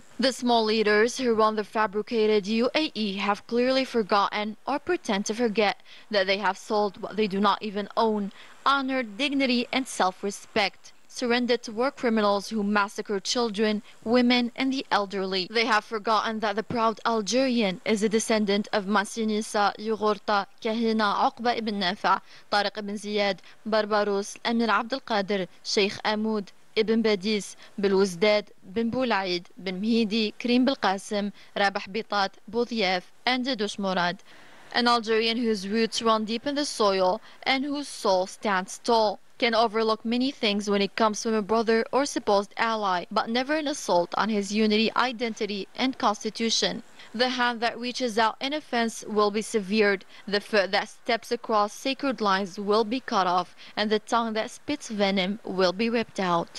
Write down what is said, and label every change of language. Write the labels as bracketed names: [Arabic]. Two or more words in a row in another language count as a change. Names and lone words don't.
[English] The small leaders who run the fabricated UAE have clearly forgotten or pretend to forget that they have sold what they do not even own: honor, dignity, and self-respect, surrendered to war criminals who massacre children, women, and the elderly. They have forgotten that the proud Algerian is a descendant of Massinissa, Yugurta, Kahina, Uqba ibn Nafa, Tariq ibn Ziyad, Barbaros, Amir Abd al-Qadir, Sheikh Amoud, Ibn Badis, Bilwuzdad, Bin Boulaid, Bin Mhidi, Karim Belqasem, Rabah Bitat, Boudiyaf, and Dush Murad. An Algerian whose roots run deep in the soil and whose soul stands tall can overlook many things when it comes from a brother or supposed ally, but never an assault on his unity, identity, and constitution. The hand that reaches out in offense will be severed, the foot that steps across sacred lines will be cut off, and the tongue that spits venom will be ripped out.